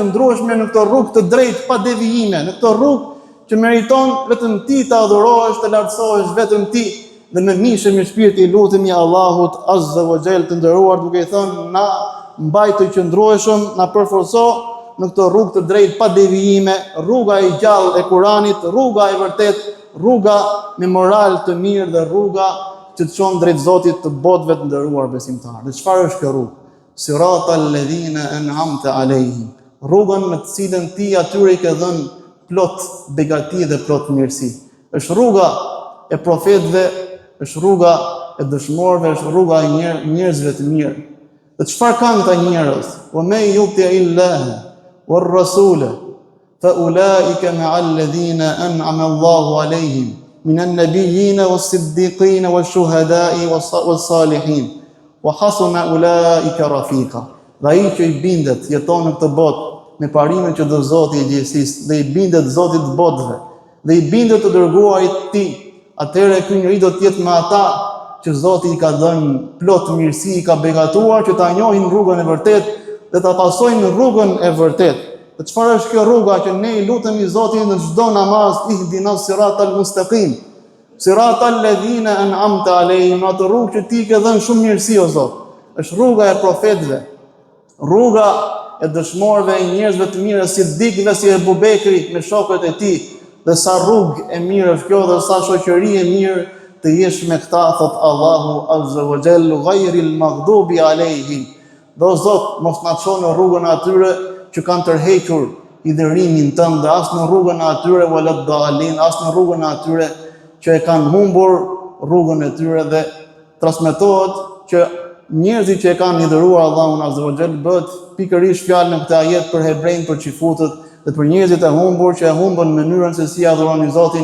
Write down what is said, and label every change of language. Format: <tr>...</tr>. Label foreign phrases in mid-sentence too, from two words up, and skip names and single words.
<sq>qëndrueshme në këtë rrugë të drejtë pa devijime, në këtë rrugë që meriton vetëm ti të adhurohesh, të lartësohesh vetëm ti, dhe me mishë, me shpirt i lutemi Allahut</sq> <ar>عز وجل</ar> <sq>të nderuar, duke i thënë na mbaj të qëndrueshëm, na përforco në këtë rrugë të drejtë pa devijime, rruga e gjallë e Kuranit, rruga e vërtet, rruga me moral të mirë dhe rruga që të çon drejt Zotit të botëve të nderuar besimtarë. Dhe çfarë është kjo rrugë?</sq> <ar>صراط الذين أنعمت عليهم,</ar> <sq>rrugën me të cilën ti atyre i ke dhënë plot begati dhe plot mirësi. Është rruga e profetëve, është rruga e dëshmorëve, është rruga e njerëzve të mirë. Dhe çfarë kanë këta njerëz?</sq> <ar>ومن يطع الله والرسول فأولئك مع الذين أنعم الله عليهم من النبيين والصديقين والشهداء والصالحين وحسن أولئك رفيقا.</ar> <sq>Dhe ai që i bindet jeton në këtë botë me parimin që do Zoti i gjithësisë, dhe i bindet Zotit të botëve, dhe i bindet të dërguarit të tij, atëherë ky njeri do të jetë me ata që Zoti i ka dhënë plot mirësi, i ka begatuar që ta njohin rrugën e vërtetë dhe ta pasojnë rrugën e vërtetë. Dhe çfarë është kjo rruga që ne i lutemi Zotin në çdo namaz,</sq> <ar>اهدنا الصراط المستقيم، صراط الذين أنعمت عليهم,</ar> <sq>atë rrugë që ti ke dhënë shumë mirësi o Zot. Është rruga e profetëve, rruga e dëshmorëve e njerëzve të mirë, si Sidikëve, si Ebu Bekri me shokët e tij. Dhe sa rrugë e mirë është kjo, dhe sa shoqëri e mirë të jesh me këta, thot Allahu</sq> <ar>عز وجل, غير المغضوب عليهم.</ar> <sq>Do Zot, mos na çon në rrugën e atyre që kanë tërhequr hidhërimin tënd, dhe as në rrugën e atyre</sq> <ar>ولا الضالين,</ar> <sq>as në rrugën e atyre që e kanë humbur rrugën e tyre. Dhe transmetohet që njerëzit që e kanë hidhëruar Allahun</sq> <ar>عز وجل</ar> <sq>bëhet pikërisht fjalë në këtë ajet për hebrejnë, për çifutët dhe për njerëzit e humbur që e humbën mënyrën se si adhurojnë Zotin.</sq>